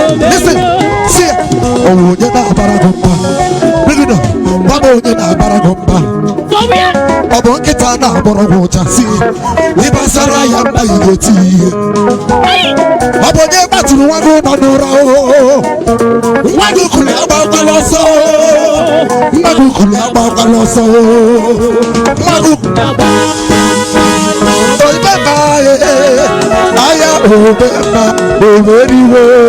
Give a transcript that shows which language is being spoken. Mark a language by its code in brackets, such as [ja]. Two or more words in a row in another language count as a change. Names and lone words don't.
[en] Listen, see, [ig] oh, onye na-abara gị mba. [en] Bring it up. [ig] Gwa m onye na-abara gị mba. Ọ bụ nkịta na-agbọrọ gị ụja, si, ị gbasara ya mba, ị ga-eti ihe. Ọ bụ onye kpatụrụ nwa gị nọ n'ụra, o. Nwa gị kụrụ agbakwala ọsọ, o. Nwa gị kụrụ agbakwala ọsọ, o. Nwa gị Oyibe mba, eh, eh, aya obe mba, obe riwo.